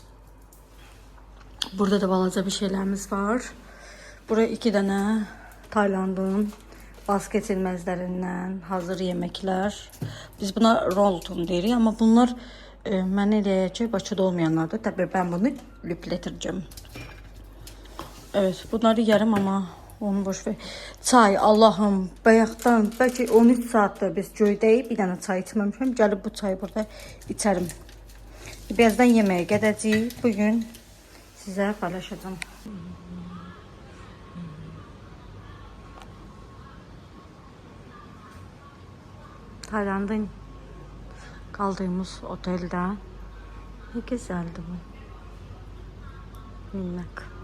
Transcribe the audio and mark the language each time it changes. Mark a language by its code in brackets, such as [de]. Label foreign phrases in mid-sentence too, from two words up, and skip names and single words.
[az] Burada da balaca bir şeylərimiz var. Bura 2 dənə Taylandın vazgeçilməzlərindən hazır yeməklər. Biz buna rolton deyirik, amma bunlar mən eləyəcək ki, Bakıda olmayanlardır. Təbii ben bunu lüplətirəcəm. [tr] Evet, bunları yerim ama onu boş ver. [az] Çay, Allah'ım, bayaqdan belki 13 saatdir biz göydəyib bir dənə çay içməmişəm. Gəlib bu çayı burada içərim. Birazdan yeməyə gedəcəyik. Bugün sizə paylaşacağım. [tr] Tayland'ın kaldığımız otelde ne güzeldi bu. Minnak.